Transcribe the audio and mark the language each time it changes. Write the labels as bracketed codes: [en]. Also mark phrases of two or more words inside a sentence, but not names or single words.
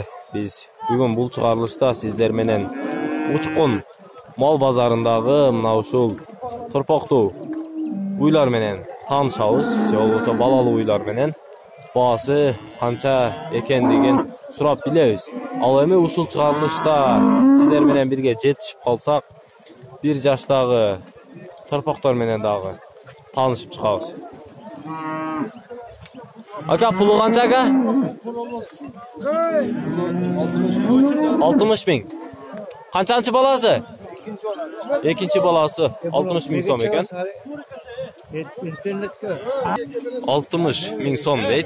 [ky] Биз бүгүн бул чыгарылышта сиздер менен Учкун мал базарындагы мына ушул торпоктуу уйлар менен таанышабыз, же болбосо балалуу уйлар менен баасы канча экендигин сурап билебиз. Ал эми ушул чыгарылышта сиздер менен бирге жетишип калсак, 1 жаштагы торпоктор менен дагы таанышып чыгабыз. [uz] Aka pulu qancha aka? 60 ming. Qanchanchi balasi? Ikinchi balasi 60 ming so'm ekan. 60 ming so'm deydi.